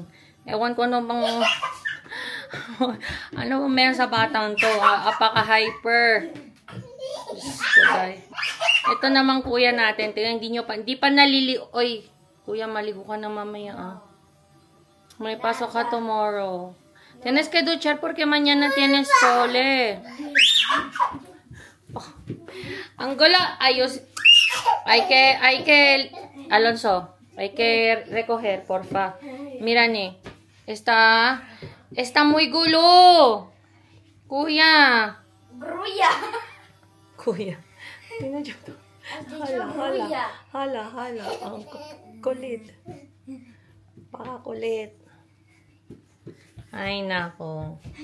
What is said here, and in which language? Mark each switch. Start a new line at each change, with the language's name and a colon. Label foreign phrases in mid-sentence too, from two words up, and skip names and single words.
Filipino: Ewan ko ano bang ano bang meron sa batang to. Apaka-hyper. Ito naman kuya natin. Tingnan, hindi pa nalili... Oy, kuya, maligo ka na mamaya. May pasok ka tomorrow.
Spanish: Tienes que duchar porque mañana tienes cole.
Filipino: Oh. Ang gulo, ayos.
Spanish: Hay que, Alonso, hay que recoger, porfa. Mira, ni. Está muy gulo.
Filipino: Kuya. Gruya. Kuya. Tingnan nyo to. Hala. Ang kulit. Pakakulit. Ay, nako.